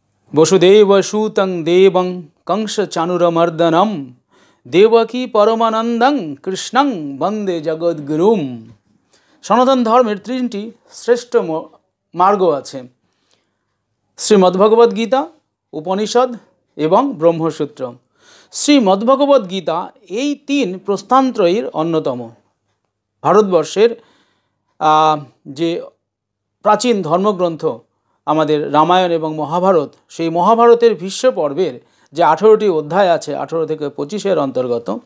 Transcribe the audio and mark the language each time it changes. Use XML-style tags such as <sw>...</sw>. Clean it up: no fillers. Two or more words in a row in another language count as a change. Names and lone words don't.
<sa>वसुदेवसूतं देवं कंसचाणूरमर्दनं देवकी परमानन्दं कृष्णं वंदे जगद्गुरुम।</sa> <bn>সনাতন ধর্মের তিনটি শ্রেষ্ঠ মার্গ আছে, শ্রীমদ্ভগবদ্ গীতা, উপনিষদ এবং ব্রহ্মসূত্র। শ্রীমদ্ভগবদ্ গীতা এই তিন প্রস্থানত্রয়ীর অন্যতম। ভারতবর্ষের যে প্রাচীন ধর্মগ্রন্থ আমাদের রামায়ণ এবং মহাভারত, সেই মহাভারতের ভীষ্ম পর্বের যে 18টি অধ্যায় আছে, 18 থেকে 25-এর অন্তর্গত,</bn>